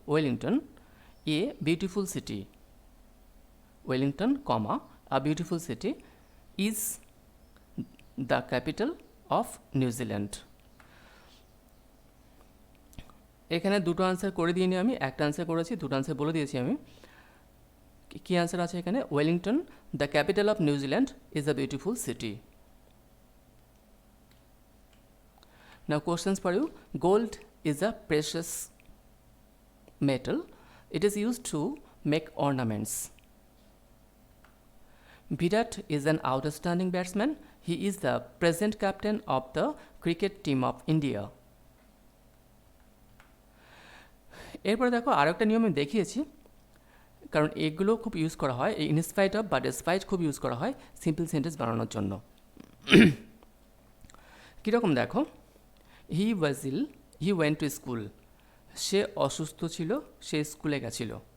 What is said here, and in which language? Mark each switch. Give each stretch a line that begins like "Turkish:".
English: Wellington a beautiful city, Wellington comma a beautiful city is the capital of New Zealand.
Bangla: এখানে দুটো answer করে দিইনি আমি, একটা আনসার করেছি, দুটো আনসার বলে দিয়েছি আমি। কী আনসার আছে এখানে?
English: Wellington the capital of New Zealand is a beautiful city. Now questions for you. Gold is a precious metal. It is used to make ornaments. Virat is an outstanding batsman. He is the present captain of the cricket team of India.
Bangla: এরপরে দেখো আরও একটা নিয়ম আমি দেখিয়েছি, কারণ এগুলো খুব ইউজ করা হয়, এই ইনস্পাইট অফ বা ডেসপাইট খুব ইউজ করা হয় সিম্পল সেন্টেন্স বানানোর জন্য। কীরকম দেখো,
English: he was ill, he went to school,
Bangla: সে অসুস্থ ছিল, সে স্কুলে গেছিল।